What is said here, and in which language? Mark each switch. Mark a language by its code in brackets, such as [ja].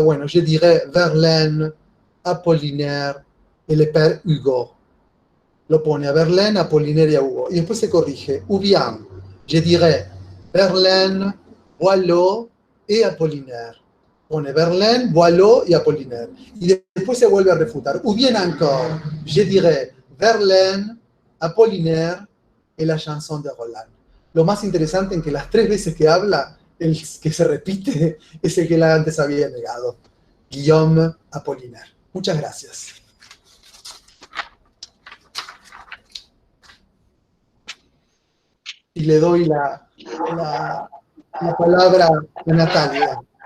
[fr] Bueno, je dirais Verlaine, Apollinaire et le Père Hugo. [es] Lo pone a Verlaine, Apollinaire y a Hugo. Y después se corrige, [fr] ou bien, je dirais Verlaine, Boileau et Apollinaire. [es] Pone Verlaine, Boileau y Apollinaire. Y después se vuelve a refutar. [fr] Ou bien encore, je dirais Verlaine, Apollinaire et la chanson de Roland. [es] Lo más interesante en que las 3 veces que habla, el que se repite es el que él antes había negado. Guillaume Apollinaire. Muchas gracias. Y le doy la palabra a Natalia.